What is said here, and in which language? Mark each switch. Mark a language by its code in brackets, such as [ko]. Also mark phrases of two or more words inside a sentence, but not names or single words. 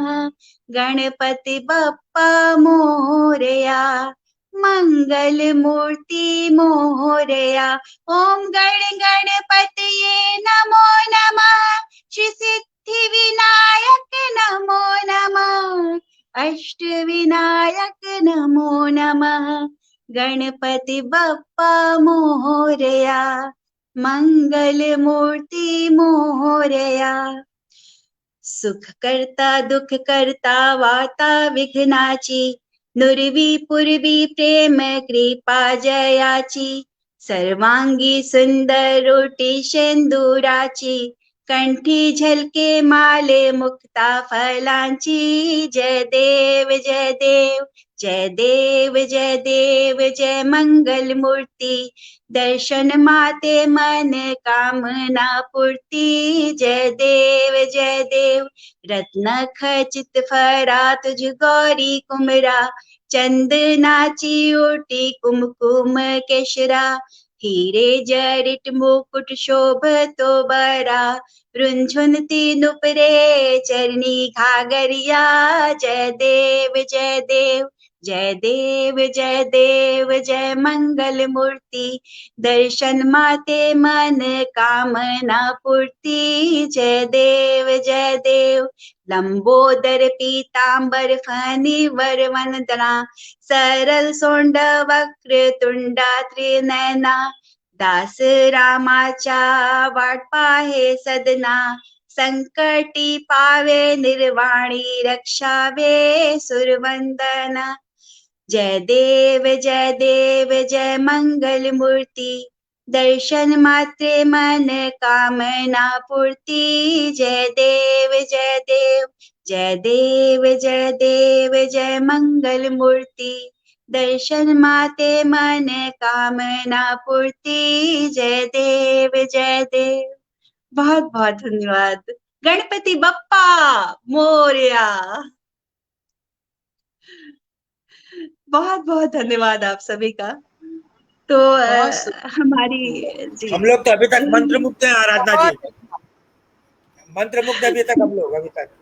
[mr] गणपति बप्पा मोरया मंगल मूर्ति मोरया। [sa] ओम गण गणपतये नमो नमः। श्री सिद्धि विनायक नमो नमः। अष्ट विनायक नमो नमः। [mr] गणपति बप्पा मोरया मंगल मूर्ति मोरया। सुख करता दुख करता वाता विघ्नाची नुरवी पूर्वी प्रेम कृपा जयाची। सर्वांगी सुंदर रोटी शेंदुराची कंठी झलके माले मुक्ता फलांची। जय देव जय देव जय देव जय देव जय मंगल मूर्ति। दर्शन माते मन कामना पूर्ति। जय देव रत्न खचित फरा तुझ गौरी कुमरा। चंदनाची ओटी कुमकुम केशरा। हीरे जरिट मुकुट शोभतो बरा। रुंझुनती नुपरे चरनी घागरिया। जय देव जय देव जय देव जय देव जय मंगल मूर्ति। दर्शन माते मन कामना पूर्ति। जय देव लंबोदर पीतांबर फनी वर वंदना। सरल सोंड वक्र तुंडा त्रिनयना। दास रामाचा वाट पाहे सदना। संकटी पावे निर्वाणी रक्षावे सुरवंदना। जय देव जय मंगल मूर्ति। दर्शन मात्रे मन कामना पूर्ति। जय देव जय देव जय मंगल मूर्ति। दर्शन माते मन कामना पूर्ति। जय देव [hi] बहुत बहुत धन्यवाद। [mr] गणपति बप्पा मोरया। [hi] बहुत बहुत धन्यवाद आप सभी का। तो हमारी जी हम लोग तो अभी तक मंत्रमुग्ध हैं आराधना जी। मंत्रमुग्ध अभी तक हम लोग अभी तक।